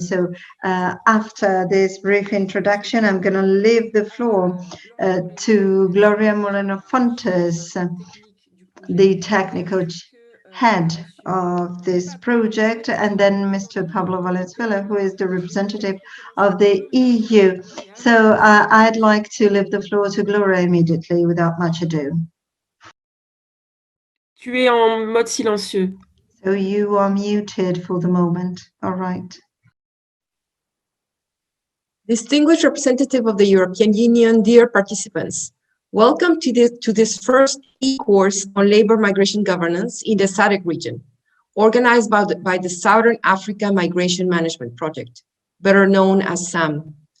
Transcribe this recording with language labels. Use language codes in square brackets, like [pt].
[en] So after this brief introduction, I'm going to leave the floor to Gloria Moreno-Fontes, the technical head of this project, and then Mr. Pablo Valenzuela, who is the representative of the EU. So I'd like to leave the floor to Gloria immediately without much ado. [fr] Tu es en mode silencieux. [en] So you are muted for the moment. All right. Distinguished representative of the European Union, dear participants, welcome to this first e-course on labor migration governance in the SADC region, organized by the Southern Africa Migration Management Project, better known as SAMM.